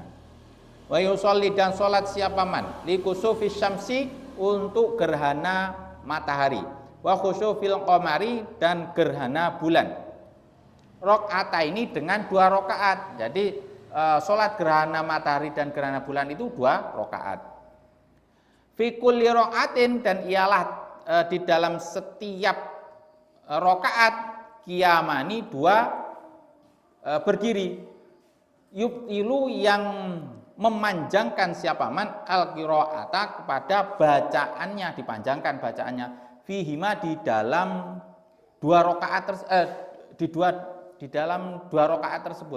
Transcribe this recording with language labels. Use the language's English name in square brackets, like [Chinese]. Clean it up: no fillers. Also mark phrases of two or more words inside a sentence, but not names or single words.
[Arabic] Wa yusolli [Indonesian] dan sholat siapa [Arabic] man li kusufi syamsi [Indonesian] untuk gerhana matahari, [Arabic] wa khusufil qamari [Indonesian] dan gerhana bulan. Rakaat ini dengan 2 rakaat. Jadi sholat gerhana matahari dan gerhana bulan itu 2 rakaat. [Arabic] Fi kulli rakaatin [Indonesian] dan ialah di dalam setiap rakaat qiyamani 2 berdiri. Yubtilu yang memanjangkan siapa [Arabic] man al-qiraata [Indonesian] kepada bacaannya, dipanjangkan bacaannya fihima di dalam 2 rakaat di dalam 2 rakaat tersebut.